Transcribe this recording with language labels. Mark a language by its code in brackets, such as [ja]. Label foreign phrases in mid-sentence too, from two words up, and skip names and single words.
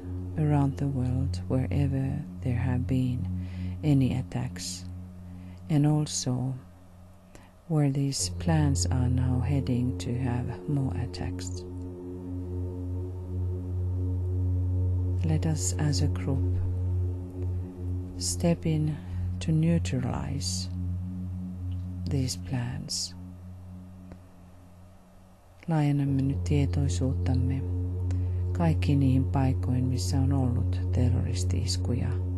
[en] around the world wherever there have been any attacks, and also where these plans are now heading to have more attacks. let us as a group step in to neutralize these plans. [fi] Laajennamme nyt tietoisuuttamme kaikkiin niihin paikkoihin, missä on ollut terroristi-iskuja.